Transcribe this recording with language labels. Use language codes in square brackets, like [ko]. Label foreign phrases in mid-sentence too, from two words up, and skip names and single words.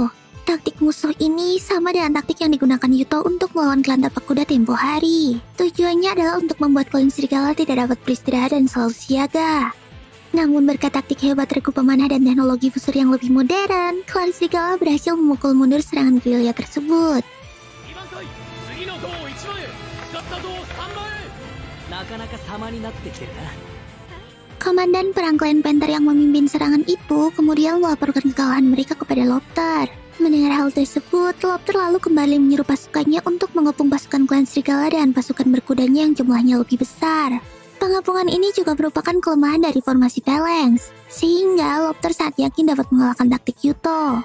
[id] Taktik musuh ini sama dengan taktik yang digunakan Yuto untuk melawan klan tapak kuda tempo hari. Tujuannya adalah untuk membuat klan serigala tidak dapat beristirahat dan selalu siaga. Namun berkat taktik hebat regu pemanah dan teknologi fusur yang lebih modern, klan serigala berhasil memukul mundur serangan gerilya tersebut. [ja] なかなか様になってきてるな。 [id] Komandan perang klan Panther yang memimpin serangan itu kemudian melaporkan kekalahan mereka kepada Lopter. Mendengar hal tersebut, Lopter lalu kembali menyuruh pasukannya untuk mengepung pasukan klan serigala dan pasukan berkudanya yang jumlahnya lebih besar. Pengepungan ini juga merupakan kelemahan dari formasi Phalanx, sehingga Lopter sangat yakin dapat mengalahkan taktik Yuto.